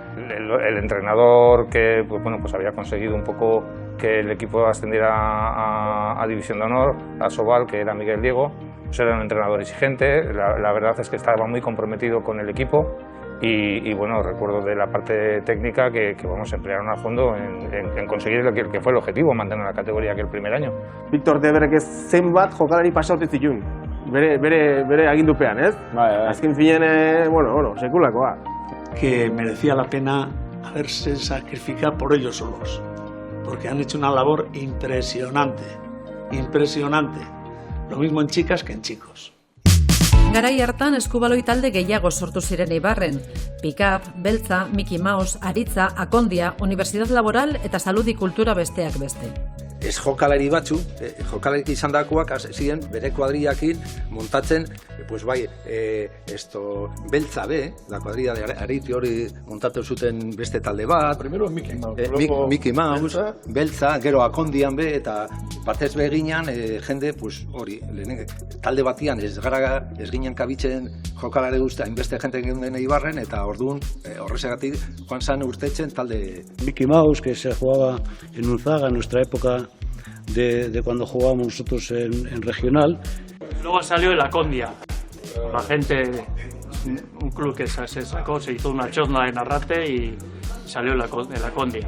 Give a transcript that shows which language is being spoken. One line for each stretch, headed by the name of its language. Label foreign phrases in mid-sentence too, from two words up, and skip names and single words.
Spanish: El entrenador que pues había conseguido un poco que el equipo ascendiera a División de Honor, a Sobal, que era Miguel Diego, pues era un entrenador exigente, la verdad es que estaba muy comprometido con el equipo. Y bueno, recuerdo de la parte técnica que vamos a emplearon a fondo en conseguir lo que fue el objetivo, mantener la categoría aquel primer año.
Basque: Víctor Debrek zenbat jokalari pasaute zituen, bere agindupean, ez? Azken finean, bueno, sekulakoa.
Spanish: Que merecía la pena haberse sacrificado por ellos solos, porque han hecho una labor impresionante, impresionante. Lo mismo en chicas que en chicos.
Basque: Garai hartan eskubaloi talde gehiago sortu ziren Eibarren. Pick-up, Beltza, Mickey Mouse, Aritza, Akondia, Universidad Laboral eta Saludi Kultura besteak beste. Ez jokalari batzu, jokalari izandakoak ziren bere kuadrillakin montatzen, pues bai, Beltza be,
Spanish: la kuadrilla de Ariti
Basque: hori montatu zuten beste talde bat.
Spanish: Primero Mickey Mouse, Mickey Mouse,
Basque: Beltza, gero Akondian be, eta partez beginan jende, pues hori, talde batian ez ginen kabitzen jokalari guztia, inbeste jente geunden Eibarren, eta orduan horrezagatik joan zan urtetzen talde...
Spanish: Mickey Mouse, que se jugaba en Unzaga, en nuestra época de cuando jugábamos nosotros en regional. Luego salió el Akondia, la gente, un club que se sacó, se hizo una chozna en Arrate y salió el Akondia.